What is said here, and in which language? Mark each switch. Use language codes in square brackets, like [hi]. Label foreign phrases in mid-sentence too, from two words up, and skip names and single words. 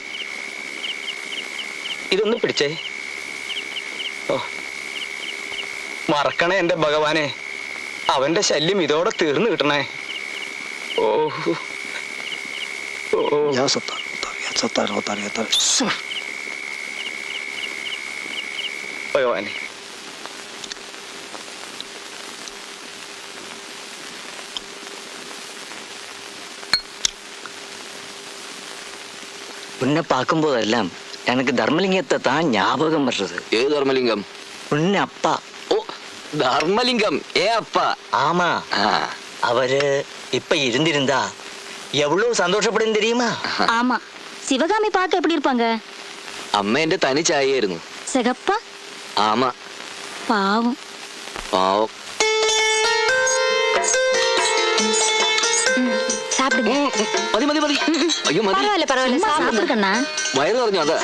[ml] ഇതൊന്ന് പിടിച്ചേ. ഓ, മറക്കണേ എന്റെ ഭഗവാനെ. അവന്റെ ശല്യം ഇതോടെ തീർന്നു കിട്ടണേ. ഓ ഓ, ഭഗവാനെ. [ta] உன்னை பார்க்கும்போதெல்லாம் எனக்கு தர்மலிங்கத்தை தான் ஞாபகம் வர்றது. [ml] ഏത് ധർമ്മലിംഗം? [ta] உன்ன அப்பா. [ml] ഓ, ധർമ്മലിംഗം. [ta] அப்பா. ஆமா, அவரு இப்ப இருந்திருந்தா எவ்வளவு சந்தோஷப்படும் தெரியுமா? ஆமா, சிவகாமி பார்க்க எப்படி இருப்பாங்க? [ml] അമ്മ എന്റെ തനി ചായയായിരുന്നു. [ta] சிகப்பா? [ml] ആമാ. [ta] பாவம். [ml] പാവം. [ta] சாப்பிடுங்க. [ml] മതി മതി മതി. അയ്യോ മതി. [ta] பரவாயில்ல பரவாயில்ல, சாப்பிடுங்கண்ணா. [ml] വയറ് പറഞ്ഞു. അതാ